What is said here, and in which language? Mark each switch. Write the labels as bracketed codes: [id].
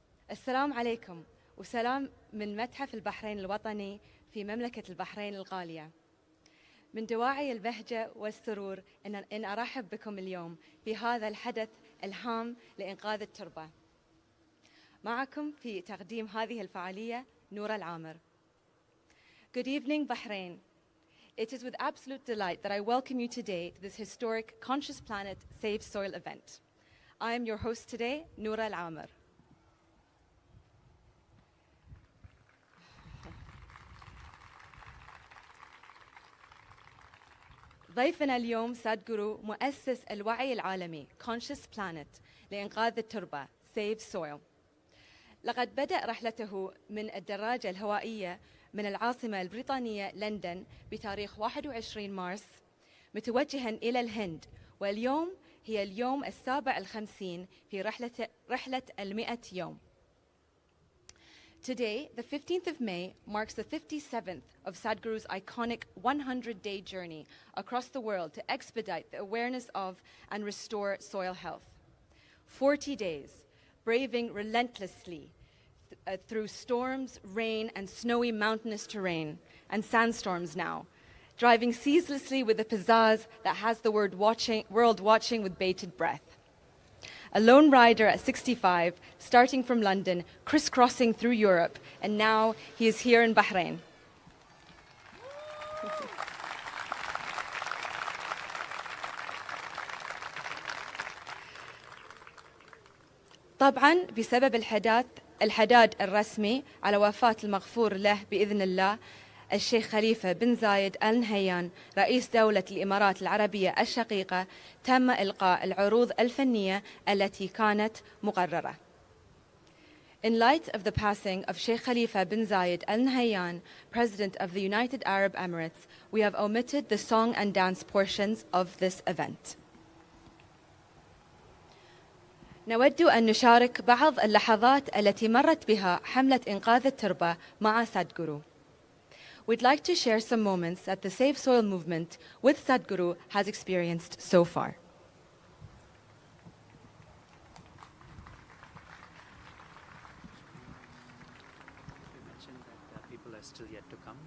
[ar] السلام عليكم وسلام من متحف البحرين الوطني في مملكة البحرين الغالية. من دواعي البهجة والسرور إن أرحب بكم اليوم في هذا الحدث الهام لإنقاذ التربة. معكم في تقديم هذه الفعالية نورة العامر. [en] Good evening, Bahrain. It is with absolute delight that I welcome you today to this historic Conscious Planet Save Soil event. I am your host today, Noura Al-Amr. [ar] ضيفنا اليوم سادغورو مؤسس الوعي العالمي Conscious Planet لإنقاذ التربة Save Soil. لقد بدأ رحلته من الدراجة الهوائية من العاصمة البريطانية لندن بتاريخ 21 مارس متوجها إلى الهند، واليوم هي اليوم ال57 في رحلة 100 يوم. [en] Today, the 15th of May, marks the 57th of Sadhguru's iconic 100-day journey across the world to expedite the awareness of and restore soil health. 40 days, braving relentlessly through storms, rain, and snowy mountainous terrain, and sandstorms now, driving ceaselessly with a pizzazz that has the world watching with bated breath. A lone rider at 65, starting from London, crisscrossing through Europe, and now he is here in Bahrain. [ar] طبعاً بسبب الحداد الرسمي على وفاة المغفور له بإذن الله الشيخ خليفة بن زايد آل نهيان رئيس دولة الإمارات العربية الشقيقة، تم إلقاء العروض الفنية التي كانت مقررة. [en] In light of the passing of Sheikh Khalifa bin Zayed Al Nahyan, President of the United Arab Emirates, we have omitted the song and dance portions of this event. [ar] نود أن نشارك بعض اللحظات التي مرت بها حملة إنقاذ التربة مع Sadhguru. [en] We'd like to share some moments that the Save Soil movement with Sadhguru has experienced so far. You mentioned that people are still yet to come.